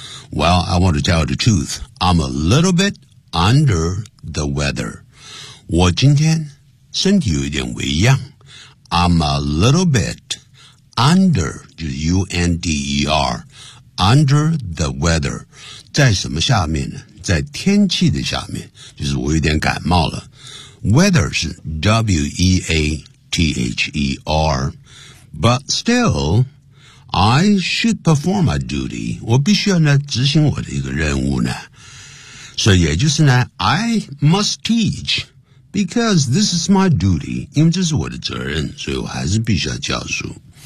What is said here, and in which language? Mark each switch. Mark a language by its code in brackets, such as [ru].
[en] Well, I want to tell you the truth. I'm a little bit under the weather. [zh] 我今天身体有点微恙。 [en] I'm a little bit under, [zh] 就是 [en] U-N-D-E-R, under the weather. [zh] 在什么下面呢？在天气的下面，就是我有点感冒了。 [en] Weather 是 W-E-A-T-H-E-R, but still, I should perform my duty. [zh] 我必须要呢执行我的一个任务呢。所以也就是呢 [en] ，I must teach because this is my duty. [zh] 因为这是我的责任，所以我还是必须要教书。